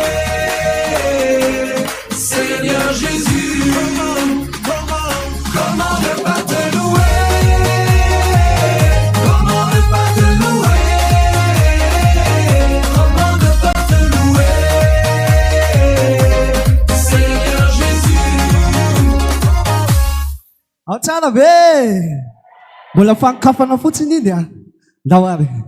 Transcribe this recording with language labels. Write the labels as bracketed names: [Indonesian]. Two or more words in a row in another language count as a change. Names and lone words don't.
[French] Seigneur Jésus, comment ne pas te louer? Comment ne pas te louer? Comment ne pas te louer? Seigneur Jésus. [Malagasy] ao tsara be mbola fankafana fotsiny iny a daholy